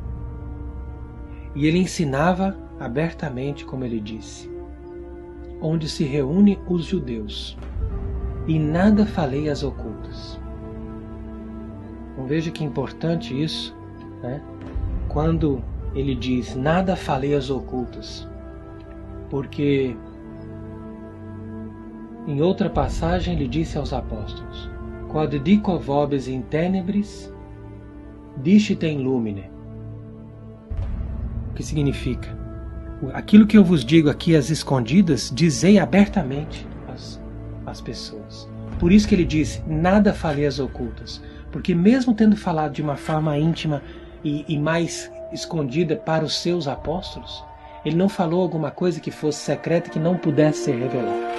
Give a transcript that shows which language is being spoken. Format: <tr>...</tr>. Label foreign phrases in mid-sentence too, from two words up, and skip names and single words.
<pt>E ele ensinava abertamente, como ele disse, onde se reúnem os judeus, e nada falei às ocultas. Então veja que importante isso, né? Quando ele diz, nada falei às ocultas, porque em outra passagem ele disse aos apóstolos,</pt> <la>quod dico vobis in tenebris, dicite in lumine.</la> <pt>O que significa? Aquilo que eu vos digo aqui às escondidas, dizei abertamente às pessoas. Por isso que ele disse, nada falei às ocultas. Porque mesmo tendo falado de uma forma íntima e mais escondida para os seus apóstolos, ele não falou alguma coisa que fosse secreta que não pudesse ser revelada.</pt>